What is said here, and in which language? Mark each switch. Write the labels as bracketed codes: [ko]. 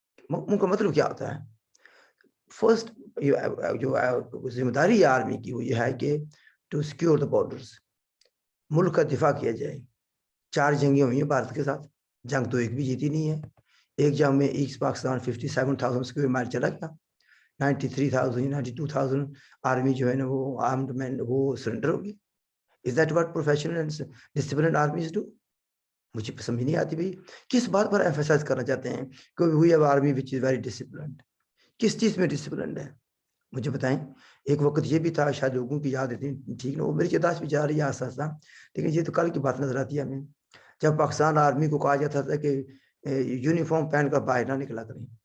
[ur] ان کا مطلب کیا ہوتا ہے؟ فرسٹ جو ذمہ داری آرمی کی وہ یہ ہے کہ [en] to secure the borders, [ur] ملک کا دفاع کیا جائے. 4 جنگیں ہوئی ہیں بھارت کے ساتھ, جنگ تو ایک بھی جیتی نہیں ہے. ایک جنگ میں ایسٹ پاکستان 57,000 اسکوائر مائل چلا گیا, 92,000 آرمی جو ہے نا وہ آرمڈ مین وہ سرنڈر ہو گئی. [en] Is that what professional and disciplined armies do? [ur] مجھے سمجھ نہیں آتی بھائی کس بات پر ایمفسائز کرنا چاہتے ہیں کہ [en] we have army which is very disciplined. [ur] کس چیز میں ڈسپلنڈ ہے مجھے بتائیں. ایک وقت یہ بھی تھا, شاید لوگوں کی یاد اتنی ٹھیک نہ ہو, میری یادداشت بھی جا رہی ہے آسا آسا, لیکن یہ تو کل کی بات نظر آتی ہے ہمیں, جب پاکستان آرمی کو کہا جاتا تھا کہ یونیفارم پہن کر باہر نہ نکلا کریں.